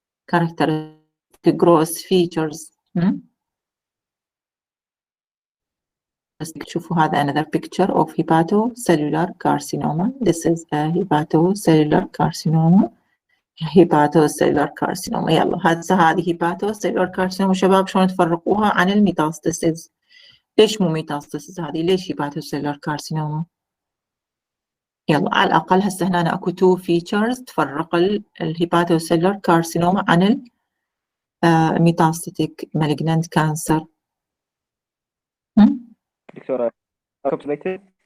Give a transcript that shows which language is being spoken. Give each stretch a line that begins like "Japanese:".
English: Characteristic gross features.
Arabic: شوفوا هذا
English: another picture of hepatocellular carcinoma. This is a hepatocellular carcinoma. hepatocellular carcinoma.
Arabic: يلا هذه hepatocellular carcinoma. شباب شلون تفرقوها عن الميتاستاسيس؟ ليش مو ميتاستاسيس هذه؟ ليش hepatocellular carcinoma؟ يلا على الأقل هسه هنا أكو 2 features تفرق الهيباتوسيلر كارسينوما عن الميتاستاتيك malignant cancer. دكتورة complicated؟